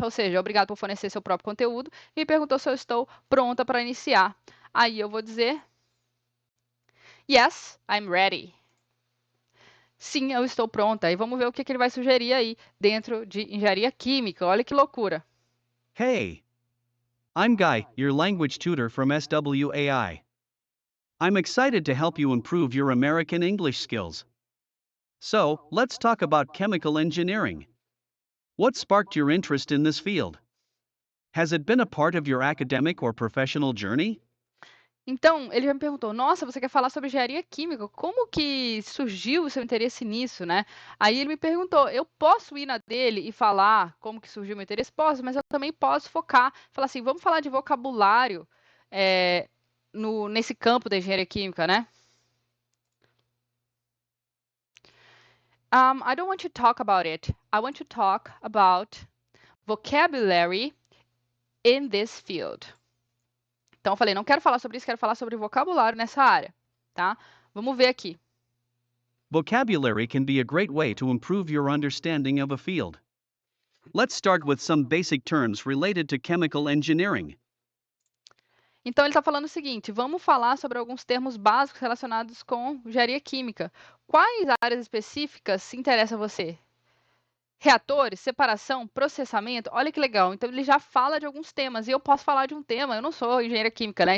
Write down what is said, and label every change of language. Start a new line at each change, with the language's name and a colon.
Portuguese: Ou seja, obrigado por fornecer seu próprio conteúdo. E me perguntou se eu estou pronta para iniciar. Aí eu vou dizer
English: Yes, I'm ready.
Portuguese: Sim, eu estou pronta. E vamos ver o que ele vai sugerir aí dentro de engenharia química. Olha que loucura.
English: Hey! I'm Guy, your language tutor from SWAI. I'm excited to help you improve your American English skills. So, let's talk about chemical engineering. What sparked your interest in this field? Has it been a part of your academic or professional journey?
Portuguese: Então, ele já me perguntou: Nossa, você quer falar sobre engenharia química? Como que surgiu o seu interesse nisso, né? Aí ele me perguntou: Eu posso ir na dele e falar como que surgiu o meu interesse? Posso, mas eu também posso focar, falar assim: Vamos falar de vocabulário nesse campo da engenharia química, né?
English: I don't want to talk about it. I want to talk about vocabulary in this field.
Portuguese: Então eu falei, não quero falar sobre isso, quero falar sobre vocabulário nessa área, tá? Vamos ver aqui.
English: Vocabulary can be a great way to improve your understanding of a field. Let's start with some basic terms related to chemical engineering.
Portuguese: Então ele está falando o seguinte: vamos falar sobre alguns termos básicos relacionados com engenharia química. Quais áreas específicas se interessam a você? Reatores, separação, processamento, olha que legal. Então ele já fala de alguns temas e eu posso falar de um tema. Eu não sou engenheira química, né?